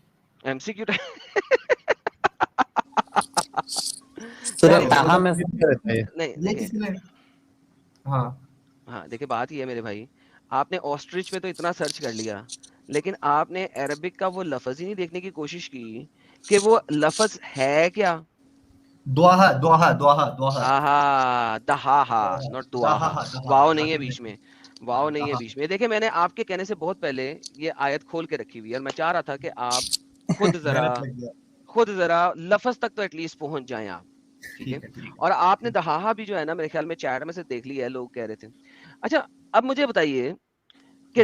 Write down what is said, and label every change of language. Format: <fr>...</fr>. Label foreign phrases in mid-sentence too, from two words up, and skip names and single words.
<ur>ایم سی کیو ہاں دیکھیں بات یہ ہے میرے بھائی, آپ نے آسٹرچ پہ تو اتنا سرچ کر لیا, لیکن آپ نے عربک کا وہ لفظ ہی نہیں دیکھنے کی کوشش کی کہ وہ لفظ ہے کیا. دعاہا دعاہا دعاہا دعاہا آہا، دحاہا، ناٹ دعاہا، واؤ نہیں ہے بیچ میں، واؤ نہیں ہے دحا. بیچ میں. دیکھیے میں نے آپ کے کہنے سے بہت پہلے یہ آیت کھول کے رکھی ہوئی ہے اور میں چاہ رہا تھا کہ آپ خود محنت لگ گیا. ذرا لفظ تک تو</ur> <en>at least</en> <ur>پہنچ جائیں آپ، ٹھیک ہے. ٹھیک ہے. اور آپ نے دحاہا بھی جو ہے نا میرے خیال میں چیٹ میں سے دیکھ لیا ہے، لوگ کہہ رہے تھے. اچھا اب مجھے بتائیے کہ</ur>